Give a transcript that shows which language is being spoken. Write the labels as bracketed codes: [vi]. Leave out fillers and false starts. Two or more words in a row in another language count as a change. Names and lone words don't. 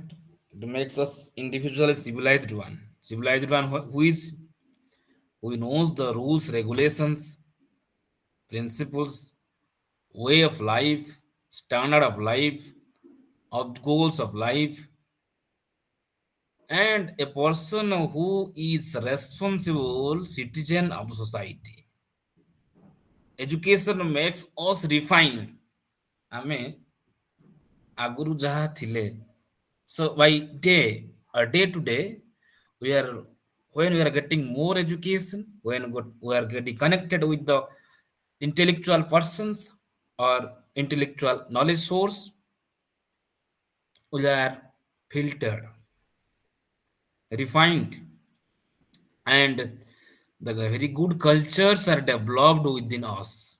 [en] It makes us individually civilized one. Civilized one who knows the rules, regulations, principles, way of life, standard of life, of goals of life, and a person who is responsible citizen of the society. Education makes us refine. [or] ଆମେ ଆଗରୁ ଯାହା ଥିଲେ, [en] so by day to day, we are when we are getting more education, when we are getting connected with the intellectual persons or intellectual knowledge source, we are filtered, refined, and the very good cultures are developed within us.